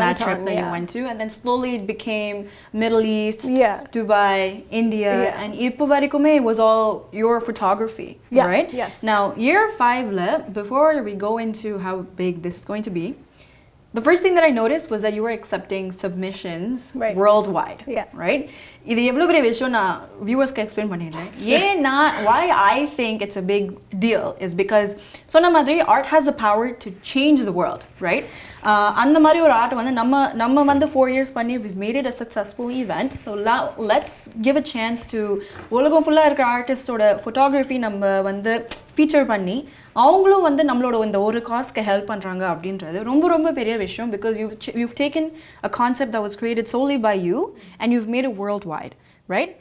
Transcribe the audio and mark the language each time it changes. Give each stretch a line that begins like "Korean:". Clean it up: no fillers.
English: On that trip that you went to, and then slowly it became Middle East, Dubai, India, and
Tamil: ipo varikume
English: it was all your photography, right? Yes. Now year 5 before we go into how big this is going to be, the first thing that I noticed was that you were accepting submissions worldwide, right?
Tamil: இது எவ்வளவு பெரிய விஷயம் நான் வியூவர்ஸ்க்கு explain பண்ணிடுறேன். ஏன்னா
English: why I think it's a big deal is because
Tamil: சொன்ன மாதிரி
English: art has the power to change the world, right?
Tamil: அந்த மாதிரி ஒரு ஆர்ட் வந்து நம்ம வந்து 4 years பண்ணி
English: we've made it a successful event. So let's give a chance to
Tamil: உலகம் ஃபுல்லா இருக்கிற ஆர்டிஸ்டோட ஃபோட்டோகிராஃபி நம்ம வந்து ஃபீச்சர் பண்ணி அவங்களும் வந்து நம்மளோட இந்த ஒரு காஸ்க்கு ஹெல்ப் பண்றாங்க அப்படின்றது ரொம்ப ரொம்ப பெரிய விஷயம்
English: because you've taken a concept that was created solely by you and you've made it worldwide, right?